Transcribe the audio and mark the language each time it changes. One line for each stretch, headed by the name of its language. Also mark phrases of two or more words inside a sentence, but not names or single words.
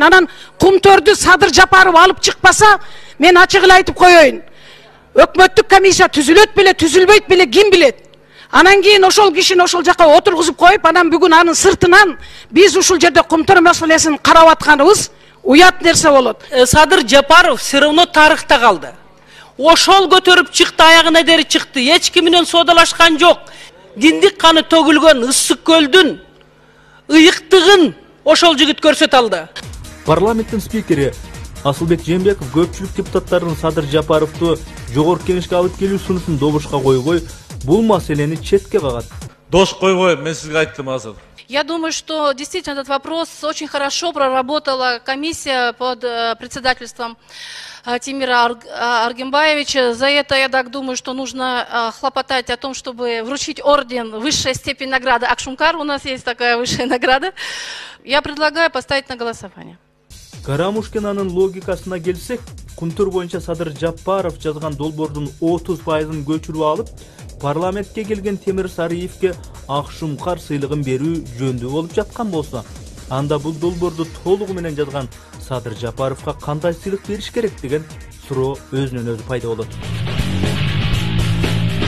Kyrgyz: Анан кумтөрдү Садыр Жапаров алып чыкпаса, мен ачык эле айтып коеюн. Өкмөттүк комиссия түзүлөт беле, түзүлбөйт беле, ким билет? Анан кийин ошол кишини ошол жака отургузуп коюп, анан бүгүн анын сыртынан биз ушул жерде кумтөр маселесин карап атканыбыз уят нерсе болот. Садыр Жапаров
Russian: все равно
Kyrgyz: тарыхта калды. Ошол көтөрүп чыкты, аягына дери чыкты. Эч ким менен соодалашкан жок. Диндик каны төгүлгөн Ысык көлдүн ыйыктыгын ошол жигит көрсөтө алды. Парламенттин спикери Асылбек Жээнбеков көпчүлүк депутаттардын Садыр Жапаровду жогорку кеңешке алып келүү сунушун добушка койбой, бул маселени четке кагат. Дош койбой, мен сизге айттым азыр.
Russian: Я думаю, что действительно этот вопрос очень хорошо проработала комиссия под председательством Тимира Аргынбаевича. За это, я так думаю, что нужно хлопотать о том, чтобы вручить орден, высшая степень награды Акшумкар. У нас есть такая высшая награда. Я предлагаю поставить на голосование.
Kyrgyz: Карамушкинанын логикасына келсек, кумтөр боюнча Садыр Жапаров жазган долбоордун 30%ын көчүрүп алып, парламентке келген Темир Сарыевке Акшумкар сыйлыгын берүү жөндүү болуп жаткан болсо, анда бул долбоорду толугу менен жазган Садыр Жапаровга кандай сыйлык бериш керек деген суроо өзүнөн өзү пайда болот.